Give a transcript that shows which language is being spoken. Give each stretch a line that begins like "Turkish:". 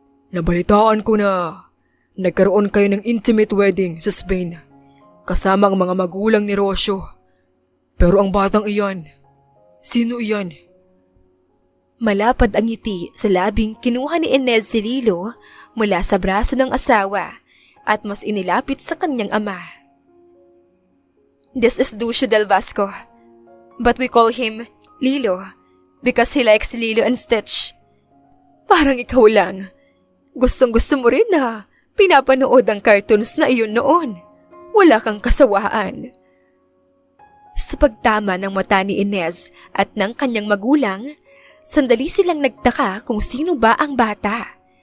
Filipino: Nabalitaan ko na nagkaroon kayo ng intimate wedding sa Spain kasama ang mga magulang ni Rocio. Pero ang batang iyan, sino iyan? Malapad ang ngiti sa labing kinuha ni Inez si Lilo mula sa braso ng asawa at mas inilapit sa kanyang ama.
English: This is Ducio del Vasco, but we call him Lilo because he likes Lilo and Stitch.
Filipino: Parang ikaw lang. Gustong-gusto mo rin na pinapanood ang cartoons na iyon noon. Wala kang kasawaan. Sa pagtama ng mata ni Inez at ng kanyang magulang, sandali silang nagtaka kung sino ba ang bata.